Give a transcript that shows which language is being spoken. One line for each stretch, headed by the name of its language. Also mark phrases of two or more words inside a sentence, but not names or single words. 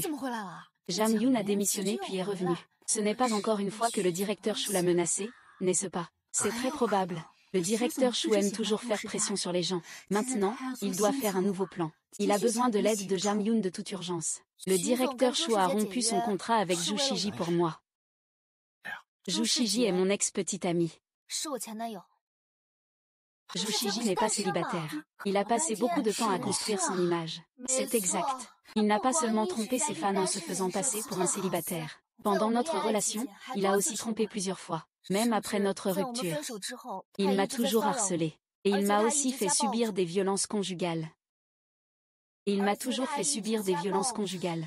French: Jam Yoon a démissionné puis est revenu. Ce n'est pas encore une fois que le directeur Shu l'a menacé, n'est-ce pas? C'est très probable. Le directeur Shu aime toujours faire pression sur les gens. Maintenant, il doit faire un nouveau plan. Il a besoin de l'aide de Jam Yoon de toute urgence. Le directeur Shu a rompu son contrat avec Zhu Shiji pour moi. Zhu Shiji est mon ex-petite amie.
Chinese: 是我前男友。
French: Zhu Shiji n'est pas célibataire. Il a passé beaucoup de temps à construire son image. C'est exact. Il n'a pas seulement trompé ses fans en se faisant passer pour un célibataire. Pendant notre relation, il a aussi trompé plusieurs fois. Même après notre rupture. Il m'a toujours harcelé. Et il m'a aussi fait subir des violences conjugales. Il m'a toujours fait subir des violences conjugales.